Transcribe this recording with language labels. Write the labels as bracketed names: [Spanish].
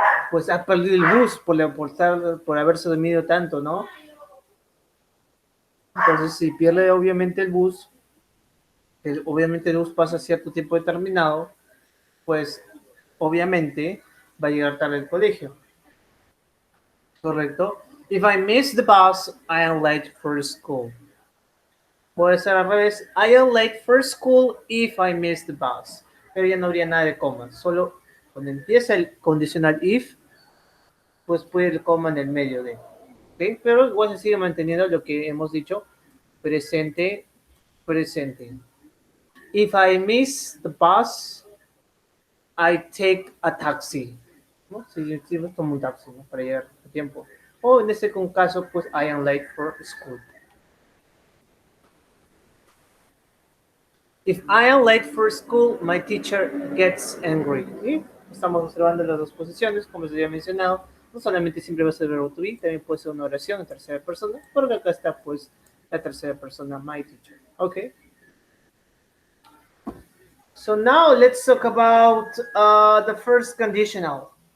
[Spanish] Pues ha perdido el bus por haberse dormido tanto, ¿no? Entonces, si pierde obviamente el bus, obviamente el bus pasa a cierto tiempo determinado, pues obviamente va a llegar tarde al colegio. ¿Correcto? [English] If I miss the bus, I am late for school. [Spanish] Puede ser al revés. [English] I am late for school if I miss the bus. [Spanish] Pero ya no habría nada de coma. Solo cuando empieza el condicional if, pues puede ir el coma en el medio de. ¿Okay? Pero igual se sigue manteniendo lo que hemos dicho. Presente, presente. [English] If I miss the bus, I take a taxi, [Spanish] ¿no? Si tomo un taxi, ¿no? Para llegar a tiempo. O en este caso, pues [English] I am late for school. If I am late for school, my teacher gets angry. [Spanish] ¿Sí? Estamos observando las dos posiciones, como se había mencionado. No solamente siempre va a ser el verbo to be, también puede ser una oración en tercera persona, porque acá está pues la tercera persona, [English] my teacher. Okay. So now let's talk about the first conditional.